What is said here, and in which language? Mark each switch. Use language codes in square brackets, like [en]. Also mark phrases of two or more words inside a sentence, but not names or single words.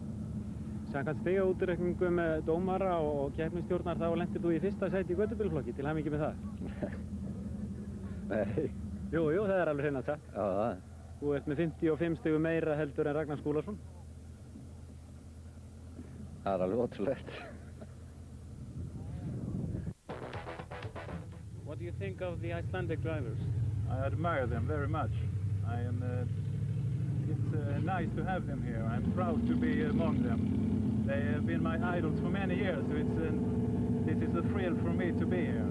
[is] Samkvæmt stigaútreikningum með dómara og keppnisstjórnar þá lentir þú í fyrsta sæti í götubílflokki. Til hamingju með það? Nei. Jú, það er alveg hreint sagt. Já, það er. Þú ert með 55 stigum meira heldur en Ragnar Skúlason. Það er alveg ótrúlegt. [en] What do you think of the Icelandic drivers? I admire them very much. It's nice to have them here. I'm proud to be among them. They have been my idols for many years, so this is a thrill for me to be here.